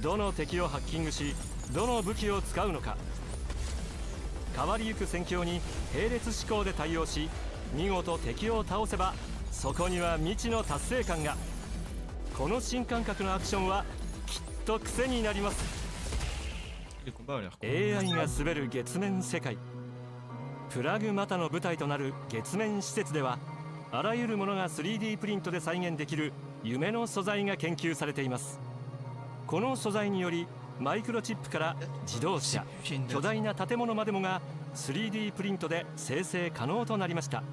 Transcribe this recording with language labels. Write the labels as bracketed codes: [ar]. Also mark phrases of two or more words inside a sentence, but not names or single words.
[ja] どの敵をハッキングしどの武器を使うのか。変わりゆく戦況に並列思考で対応し見事敵を倒せばそこには未知の達成感が。この新感覚のアクションはきっと癖になります。 [fr] Les combats ont l'air cool. [ja] AI が滑る月面世界。プラグマタの舞台となる月面施設ではあらゆるものが 3D プリントで再現できる夢の素材が研究されています。この素材によりマイクロチップから自動車、巨大な建物までもが 3D プリントで生成可能となりました。